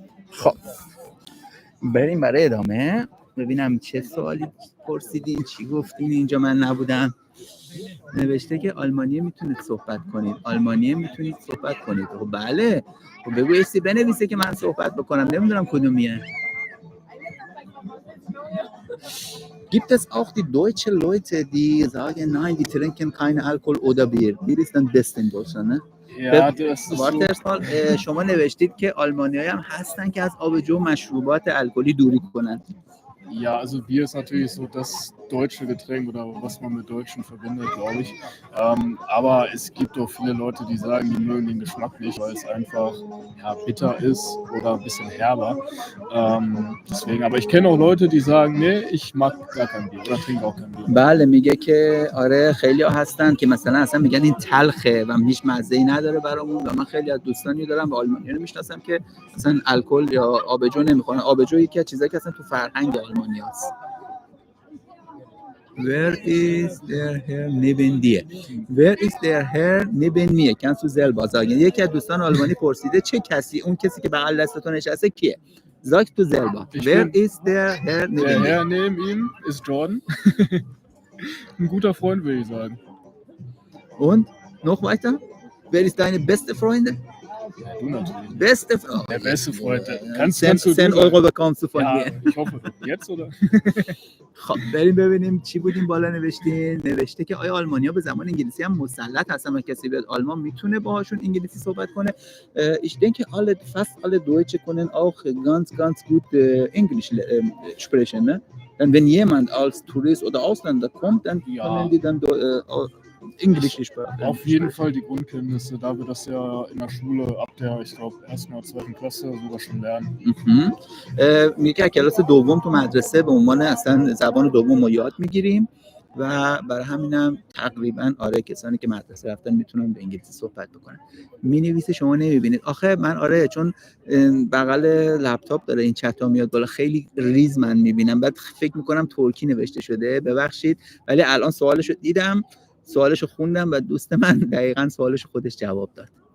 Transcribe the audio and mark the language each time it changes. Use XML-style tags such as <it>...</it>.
<fa>خب بریم برای ادامه، ببینم چه سوالی پرسیدین، چی گفتین اینجا من نبودم. نوشته که آلمانی میتونید صحبت کنید، آلمانی میتونید صحبت کنید. خب بله، خب بگو ایستی بنویسه که من صحبت بکنم، نمیدونم کدومیه.</fa> <de>Gibt es auch die deutsche Leute, die sagen, nein, die trinken kein Alkohol oder Bier? Bier ist dann best in Deutschland, ne? Ja, das ist so.</de> <fa>شما نوشتید که آلمانیایی هم هستن که از آبجو مشروبات الکلی دوری کنن.</fa> <de>Ja, also Bier ist natürlich so das deutsche Getränk oder was man mit Deutschen verbindet, glaube ich. Aber es gibt auch viele Leute, die sagen, die mögen den Geschmack nicht, weil es einfach bitter ist oder ein bisschen herber. Deswegen, aber ich kenne auch Leute, die sagen, nee, ich mag gar kein Bier oder trinke auch kein Bier.</de> <fa>بله میگه که آره خیلی ها هستن که مثلا اصلا میگن این تلخه و هیچ مزه‌ای نداره برامون، و من خیلی از دوستانی دارم و آلمانی‌ها رو میشناسم که مثلا الکل یا آبجو نمیخورن. آبجو یکی از چیزایی که اصلا تو فرهنگ آلمانی هست.</fa> <en>Where is</en> <de>der Herr neben dir? Where is der Herr neben mir? Kannst du selber sagen?</de> <fa>یکی از دوستان آلمانی پرسیده چه کسی، اون کسی که بغل دستتون نشسته کیه؟</fa> <de>Sag du selber. Wer ist der Herr neben Der mir? Herr neben ihm ist Jordan. Ein guter Freund, würde ich sagen. Und noch weiter? Wer ist deine beste Freunde? Ja, du natürlich. Beste Freund. Der beste Freund. Kannst 10 Euro bekommst du von ja, mir. ich hoffe. Jetzt oder?</de> <fa>خب بریم ببینیم چی بودیم بالا نوشتین. نوشته که آیا آلمانی‌ها به زبان انگلیسی هم مسلط هستن و کسی بیاد آلمان میتونه باهاشون انگلیسی صحبت کنه؟</fa> <de>Ich denke fast alle Deutsche können auch ganz gut Englisch sprechen, ne? Dann wenn jemand als Tourist oder Ausländer kommt, dann können die dann Englisch sprechen. Auf jeden Fall die Grundkenntnisse, da wir das ja in der Schule ab der, ich glaube, 1. oder 2. Klasse sogar schon lernen.</de> <fa>میگه کلاس دوم تو مدرسه به عنوان اصلا زبان دوم رو یاد میگیریم و برای همینم تقریبا آره کسانی که مدرسه رفتن میتونن به انگلیسی صحبت بکنن. مینویسه شما نمیبینید. آخه من آره چون بغل لپتاپ داره این چت ها میاد بالا، خیلی ریز من میبینم، بعد فکر میکنم ترکی نوشته شده، ببخشید، ولی الان سوالشو دیدم، سوالشو خوندم و دوست من دقیقاً سوالشو خودش جواب داد.</fa>